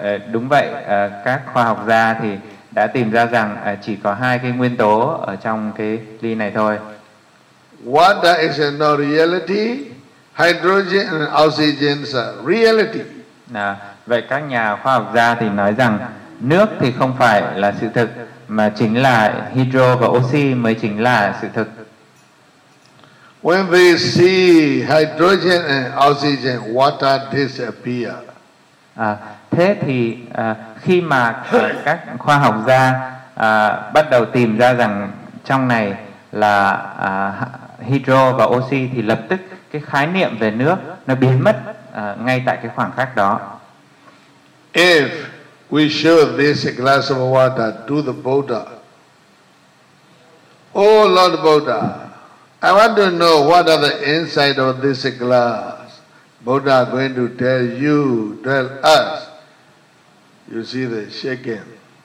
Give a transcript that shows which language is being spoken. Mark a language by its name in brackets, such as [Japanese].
[Vietnamese] Đúng vậy, các khoa học gia thì đã tìm ra rằng chỉ có hai cái nguyên tố ở trong cái ly này thôi. [English] Water is no reality. Hydrogen and oxygen are reality. [Vietnamese] Vậy các nhà khoa học gia thì nói rằng nước thì không phải là sự thực, mà chính là hydro và oxy mới chính là sự thực. [English] When we see hydrogen and oxygen, water disappears. [Vietnamese] Thế thì khi mà các khoa học gia bắt đầu tìm ra rằng trong này là hydro và oxy, thì lập tức cái khái niệm về nước nó biến mất ngay tại cái khoảng khắc đó. [English] If we show this glass of water to the Buddha, oh Lord Buddha, I want to know what are the inside of this glass. Buddha is going to tell you, tell us. You see the shaking.